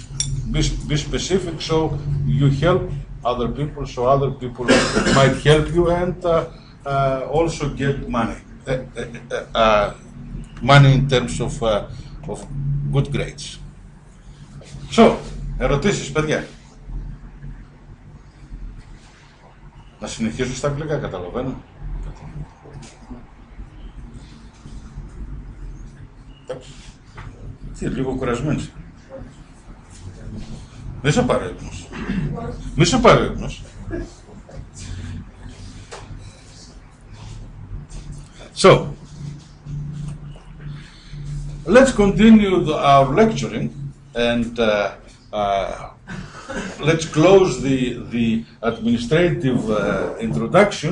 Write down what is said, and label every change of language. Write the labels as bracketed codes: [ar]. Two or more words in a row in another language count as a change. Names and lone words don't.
[en] Be specific, so you help other people, so other people might help you, and also get money. Money in terms of good grades. So, [el] ερωτήσεις, παιδιά. Να συνεχίσω στα αγγλικά, καταλαβαίνω. Τι, λίγο κουρασμένος. Δεν σε πάρει ύπνος. Μη σε πάρει ύπνος. [en] So, let's continue our lecturing and let's close the administrative introduction.